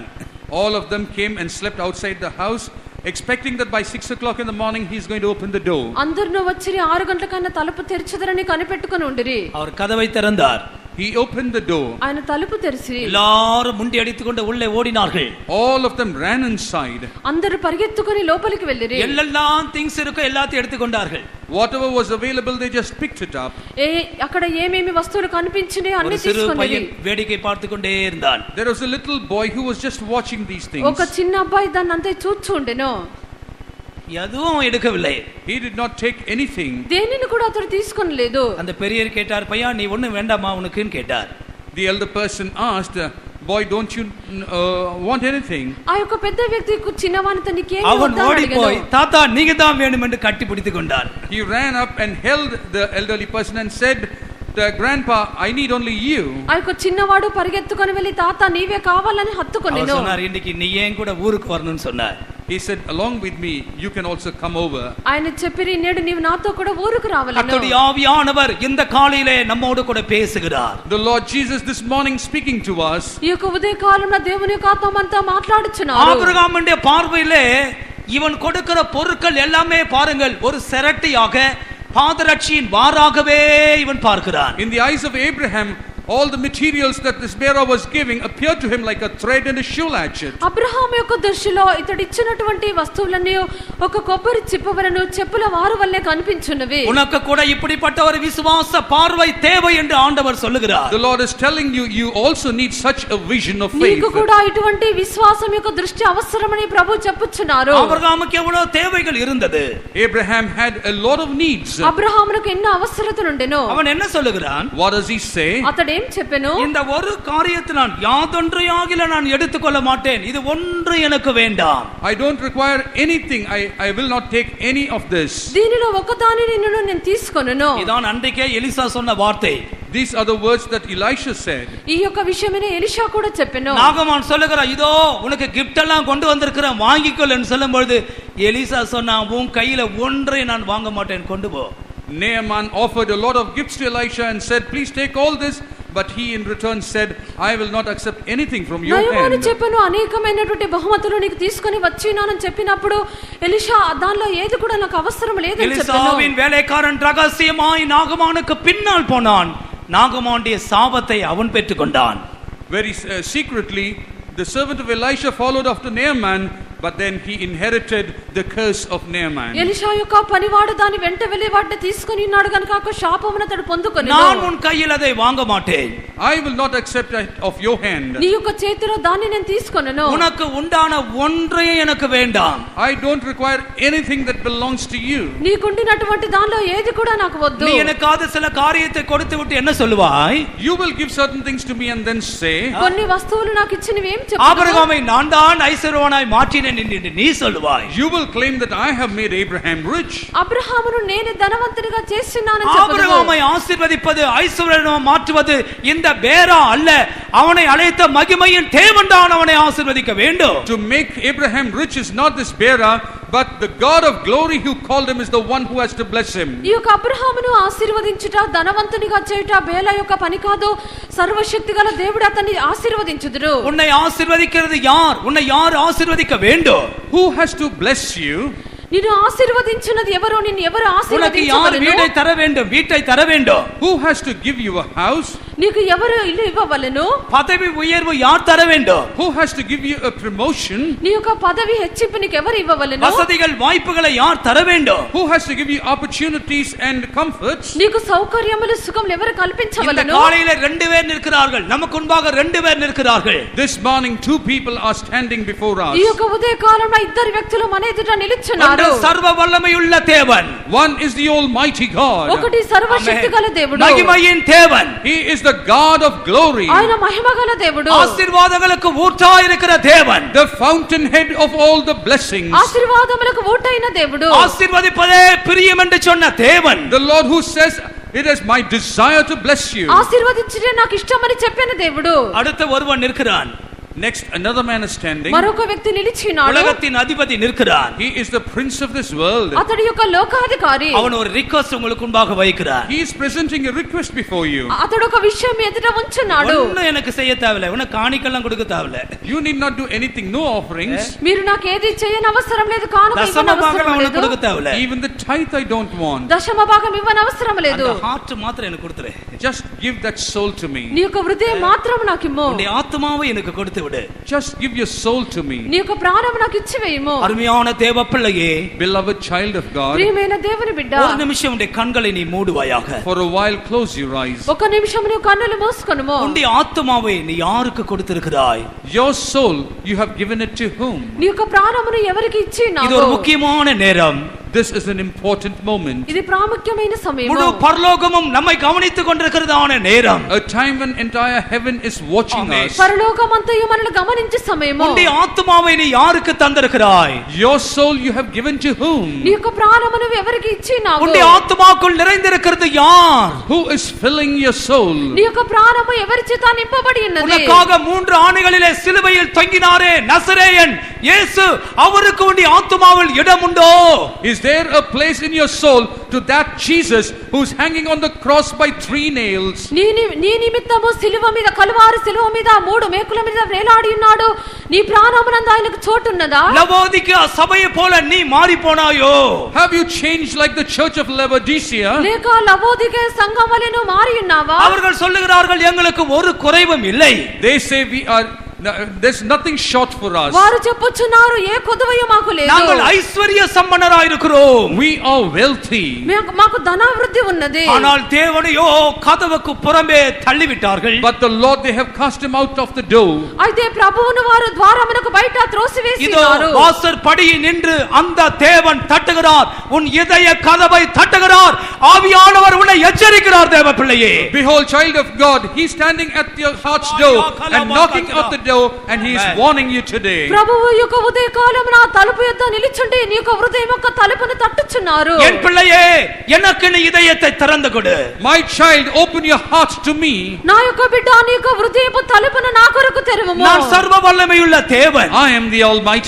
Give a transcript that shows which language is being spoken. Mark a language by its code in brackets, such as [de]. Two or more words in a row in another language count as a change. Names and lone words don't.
[en] All of them came and slept outside the house, expecting that by 6 o'clock in the morning he is going to open the door. [te] అందరూ వచ్చి 6 గంటలకైనా తలుపు తెరిచెదరని కనిపెట్టుకొని ఉండిరి. [ta] அவர் கதவை திறந்தார். [en] He opened the door. [te] ఆయన తలుపు తెరిచి [ta] எல்லாரும் முண்டி அடித்துக்கொண்டு உள்ளே ஓடினார்கள். [en] All of them ran inside. [te] అందరూ పరిగెత్తుకొని లోపలికి వెళ్ళిరి. [ta] எல்லாம் திங்ஸ் இருக்கோ எல்லாத்தையும் எடுத்துக்கொண்டார்கள். [en] Whatever was available they just picked it up. [te] అక్కడ ఏమేమి వస్తువులు కనిపించినాయో అన్ని [ta] ஒரு சிறு [te] తీసుకొని [ta] பையன் வேடிக்கை பார்த்து கொண்டே இருந்தான். [en] There was a little boy who was just watching these things. [te] ఒక చిన్న అబ్బాయి దాన్ని అంతా చూస్తూ ఉండెను. [ta] எதுவும் எடுக்கவில்லை. [en] He did not take anything. [te] దేనిని కూడా అతడు తీసుకొనలేదు. [ta] அந்த பெரியவர் கேட்டார், பையா நீ ஒண்ணும் வேண்டாமா உனக்குன்னு கேட்டார். [en] the elder person asked, boy, don't you want anything? [te] ఆ యొక్క పెద్ద వ్యక్తి చిన్నవానితో నీకేం [ta] அவன் [te] వద్దా అని [ta] ஓடிப்போய் [te] అడిగాడు. [ta] தாத்தா நீங்க தான் வேணும் என்று கட்டி பிடித்துக் கொண்டான். [en] He ran up and held the elderly person and said, grandpa, I need only you. [te] ఆ యొక్క చిన్నవాడు పరిగెత్తుకొని వెళ్ళి తాత నీవే కావాలని [ta] அவர் [te] హత్తుకొనెను. [ta] சொன்னார், இன்னைக்கு நீ ஏன் கூட ஊருக்கு வரணும்னு சொன்னார். [en] He said, along with me, you can also come over. [te] ఆయన చెప్పిరి నేడు నీవు నాతో కూడా ఊరుకు రావాలను. [ta] கர்த்தருடைய ஆவியானவர் இந்த காலையிலே நம்மோடு கூட பேசுகிறார். [en] The Lord Jesus this morning speaking to us. [te] ఈ యొక్క ఉదయ కాలంలో దేవుని యొక్క ఆత్మ మనతో మాట్లాడుచున్నారు. [ta] ஆபிரகாமுடைய பார்வையிலே இவன் கொடுக்கிற பொருட்கள் எல்லாமே பாருங்கள் ஒரு செரட்டியாக பாதரட்சியின் வாராகவே இவன் பார்க்கிறான். [en] In the eyes of Abraham, all the materials that this bearer was giving appeared to him like a thread and a shoe latchet. [te] అబ్రహాము యొక్క దృష్టిలో ఇతడు ఇచ్చినటువంటి వస్తువులన్నీ ఒక కొబ్బరి చిప్పవలను చెప్పుల వారు వల్లే కనిపించున్నవి. [ta] உனக்கு கூட இப்படிப்பட்ட ஒரு விசுவாச பார்வை தேவை என்று ஆண்டவர் சொல்லுகிறார். [en] The Lord is telling you, you also need such a vision of faith. [te] నీకు కూడా ఇటువంటి విశ్వాసం యొక్క దృష్టి అవసరమని ప్రభు చెప్పుచున్నారు. [ta] ஆபிரகாமுக்கு எவ்வளவு தேவைகள் இருந்தது. [en] Abraham had a lot of needs. [te] అబ్రహామునకు ఎన్నో అవసరతలు ఉండెను. [ta] அவன் என்ன சொல்லுகிறான்? [en] What does he say? [te] అతడు ఏం చెప్పెను? [ta] இந்த ஒரு காரியத்தை நான் யாதொன்றையாகில நான் எடுத்துக்கொள்ள மாட்டேன், இது ஒன்று எனக்கு வேண்டாம். [en] I don't require anything. I will not take any of this. [te] దీనిలో ఒకదానిని నేను తీసుకొనును. [ta] இதான் அன்றைக்கே எலிசா சொன்ன வார்த்தை. [en] These are the words that Elisha said. [te] ఈ యొక్క విషయమే ఎలీషా కూడా చెప్పెను. [ta] நாகமான் சொல்லுகிறான், இதோ உனக்கு கிஃப்ட் எல்லாம் கொண்டு வந்திருக்கிறேன் வாங்கிக்கொள் என்று சொல்லும் பொழுது எலிசா சொன்னான், உன் கையில ஒன்றை நான் வாங்க மாட்டேன், கொண்டு போ. [en] Naaman offered a lot of gifts to Elisha and said, please take all this, but he in return said, I will not accept anything from your [te] నయమాను [en] hand. [te] చెప్పెను, అనేకమైనటువంటి బహుమతులు నీకు తీసుకొని వచ్చినానని చెప్పినప్పుడు ఎలీషా దానిలో ఏది కూడా నాకు అవసరం లేదని చెప్పెను. [ta] எலிசாவின் வேலைக்காரன் ரகசியமாய் நாகமானுக்கு பின்னால் போனான். நாகமானுடைய சாபத்தை அவன் பெற்றுக்கொண்டான். [en] Very secretly, the servant of Elisha followed after Naaman, but then he inherited the curse of Naaman. [te] ఎలీషా యొక్క పనివాడు దాని వెంట వెళ్ళి వాటిని తీసుకొని ఉన్నాడు గనుక ఆ శాపమును అతడు పొందుకొనెను. [ta] நான் உன் கையில் அதை வாங்க மாட்டேன். [en] I will not accept it of your hand. [te] నీ యొక్క చేతిలో దాన్ని నేను తీసుకొనెను. [ta] உனக்கு உண்டான ஒன்றே எனக்கு வேண்டாம். [en] I don't require anything that belongs to you. [te] నీకుండినటువంటి దానిలో ఏది కూడా నాకు వద్దు. [ta] நீ எனக்காக சில காரியத்தை கொடுத்து விட்டு என்ன சொல்லுவாய்? [en] You will give certain things to me and then say, [te] కొన్ని వస్తువులు నాకు ఇచ్చినవి ఏం చెప్తావు? [ta] ஆபிரகாமை நான் தான் ஐஸ்வர்யவானாய் மாற்றினேன் என்று நீ சொல்லுவாய். [en] you will claim that I have made Abraham rich. [te] అబ్రహామును నేను ధనవంతునిగా చేస్తున్నానని చెప్పు. [ta] ஆபிரகாமை ஆசீர்வதிப்பது ஐஸ்வர்யவானாய் மாற்றுவது இந்த பேரா அல்ல, அவனை அழைத்த மகிமையின் தேவன் தான் அவனை ஆசீர்வதிக்க வேண்டும். [en] To make Abraham rich is not this bearer, but the God of glory who called him is the one who has to bless him. [te] ఈ యొక్క అబ్రహామును ఆశీర్వదించుట ధనవంతునిగా చేయుట బేల యొక్క పని కాదు, సర్వశక్తిగల దేవుడు అతన్ని ఆశీర్వదించుదురు. [ta] உன்னை ஆசீர்வதிக்கிறது யார்? உன்னை யார் ஆசீர்வதிக்க வேண்டும்? [en] Who has to bless you? [te] నిన్ను ఆశీర్వదించున్నది ఎవరు? నిన్ను ఎవరు [ta] உனக்கு யார் வீட்டை [te] ఆశీర్వదించవలెను? [ta] தர வேண்டும்? வீட்டை தர வேண்டும். [en] Who has to give you a house? [te] నీకు ఎవరు ఇల్లు ఇవ్వవలెను? [ta] பதவி உயர்வு யார் தர வேண்டும்? [en] Who has to give you a promotion? [te] నీ యొక్క పదవి హెచ్చింపు నీకు ఎవరు ఇవ్వవలెను? [ta] வசதிகள் வாய்ப்புகளை யார் தர வேண்டும்? [en] Who has to give you opportunities and comforts? [te] నీకు సౌకర్యములు సుఖములు ఎవరు [ta] இந்த [te] కల్పించవలెను? [ta] காலையில 2 பேர் நிற்கிறார்கள், நமக்கு முன்பாக 2 பேர் நிற்கிறார்கள். [en] This morning 2 people are standing before us. [te] ఈ యొక్క ఉదయ కాలంలో ఇద్దరు వ్యక్తులు మన ఎదుట నిలుచున్నారు. [ta] ஒன்று சர்வ வல்லமையுள்ள தேவன், [en] One is the Almighty God. [te] ఒకటి సర్వశక్తిగల దేవుడు, [ta] மகிமையின் தேவன், [en] He is the God of glory, [te] ఆయన మహిమగల దేవుడు, [ta] ஆசீர்வாதங்களுக்கு ஊற்றாய் இருக்கிற தேவன், [en] the fountainhead of all the blessings, [te] ఆశీర్వాదములకు ఊటైన దేవుడు, [ta] ஆசீர்வதிப்பதே பிரியம் என்று சொன்ன தேவன், [en] the Lord who says, it is my desire to bless you. [te] ఆశీర్వదించుటే నాకు ఇష్టమని చెప్పిన దేవుడు. [ta] அடுத்த ஒருவன் நிற்கிறான். [en] Next, another man is standing. [te] మరొక వ్యక్తి నిలిచినాడు. [ta] உலகத்தின் அதிபதி நிற்கிறான். [en] He is the prince of this world. [te] అతడి యొక్క లోకాధికారి. [ta] அவன் ஒரு ரிக்வெஸ்ட் உங்களுக்கு முன்பாக வைக்கிறான். [en] He is presenting a request before you. [te] అతడు ఒక విషయం ఎదుట ఉంచున్నాడు. [ta] ஒண்ணும் எனக்கு செய்ய தேவையில்லை, உனக்கு காணிக்கெல்லாம் கொடுக்க தேவையில்லை. [en] You need not do anything, no offerings. [te] మీరు నాకు ఏది చేయని అవసరం లేదు, కానుక [ta] தசம [te] ఇవ్వని [ta] பாகம் [te] అవసరం [ta] உனக்கு [te] లేదు, [ta] கொடுக்க தேவையில்லை. [en] Even the tithe I don't want. [te] దశమ భాగం ఇవ్వని అవసరం లేదు. [ta] அந்த ஹார்ட் மாத்திரம் எனக்கு கொடுத்துரு. [en] Just give that soul to me. [te] నీ యొక్క హృదయం మాత్రం నాకు ఇమ్ము. [ta] உன்னுடைய ஆத்மாவை எனக்கு கொடுத்து விடு. [en] Just give your soul to me. [te] నీ యొక్క ప్రాణం నాకు ఇచ్చి వేయము. [ta] அருமையான தேவ பிள்ளையே, [en] Beloved child of God, [te] ప్రియమైన దేవుని బిడ్డ, [ta] ஒரு நிமிஷம் உன்னுடைய கண்களை நீ மூடுவாயாக. [en] for a while close your eyes. [te] ఒక నిమిషం నీ కన్నులు మూసుకొనుము. [ta] உன்னுடைய ஆத்மாவை நீ யாருக்கு கொடுத்திருக்கிறாய்? [en] Your soul, you have given it to whom? [te] నీ యొక్క ప్రాణమును ఎవరికి ఇచ్చినావు? [ta] இது ஒரு முக்கியமான நேரம். [en] this is an important moment. [te] ఇది ప్రాముఖ్యమైన సమయం. [ta] முழு பரலோகமும் நம்மை கவனித்துக் கொண்டிருக்கிறதான நேரம். [en] A time when entire heaven is watching Amen. us. [te] పరలోకమంతయు మనల్ని గమనించే సమయము. [ta] உன்னுடைய ஆத்துமாவை நீ யாருக்கு தந்திருக்கிறாய்? [en] Your soul you have given to whom? [te] నీ యొక్క ప్రాణమును ఎవరికి ఇచ్చినావు? [ta] உன்னுடைய ஆத்துமாக்குள் நிறைந்திருக்கிறது யார்? [en] Who is filling your soul? [te] నీ యొక్క ప్రాణము ఎవరి చేత నింపబడి ఉన్నది? [ta] உனக்காக 3 ஆணிகளிலே சிலுவையில் தொங்கினாரே நசரேயன் இயேசு, அவருக்கு உன்னுடைய ஆத்துமாவில் இடம் உண்டோ? [en] Is there a place in your soul to that Jesus who's hanging on the cross by 3 nails? [te] నీ నిమిత్తము సిలువ మీద, కలువారి సిలువ మీద 3 మేకుల మీద వేలాడి ఉన్నాడు. నీ ప్రాణమునందు ఆయనకు చోటు ఉన్నదా? [ta] లవోదికయ సభயை போல நீ மாறி போனாயோ? [en] Have you changed like the church of Laodicea? [te] లేక లవోదికయ సంఘం వలె నువ్వు మారి ఉన్నావా? [ta] அவர்கள் சொல்லுகிறார்கள் எங்களுக்கு ஒரு குறைவும் இல்லை. [en] They say there's nothing short for us. [te] వారు చెప్పుచున్నారు ఏ కొదువయు మాకు లేదు. [ta] நாங்கள் ஐஸ்வர்ய சம்பன்னராய் இருக்கிறோம். [en] We are wealthy. [te] మాకు ధనాభివృద్ధి ఉన్నది. [ta] ஆனால் தேவனையோ கதவுக்கு புறம்பே தள்ளிவிட்டார்கள். [en] But the Lord, they have cast him out of the door. [te] అయితే ప్రభువును వారు ద్వారమునకు బయట [ta] இதோ [te] త్రోసివేసినారు. [ta] வாசற் படியில் நின்று அந்த தேவன் தட்டுகிறார், உன் இதய கதவை தட்டுகிறார். ஆவியானவர் உன்னை எச்சரிக்கிறார் தேவ பிள்ளையே. [en] Behold, child of God, he is standing at your heart's door and knocking at the door, and he is warning you today. [te] ప్రభువు యొక్క ఉదయ కాలమున తలుపు యొద్ద నిలుచుండి నీ యొక్క హృదయం యొక్క తలుపును తట్టుచున్నారు. [ta] என் பிள்ளையே, எனக்கு நீ இதயத்தை திறந்து கொடு. [en] My child, open your heart to me. [te] నా యొక్క బిడ్డ నీ యొక్క హృదయపు తలుపును నా కొరకు తెరువుము. [ta] நான் సర్వ வல்லமையுள்ள தேவன். [en] I am the Almighty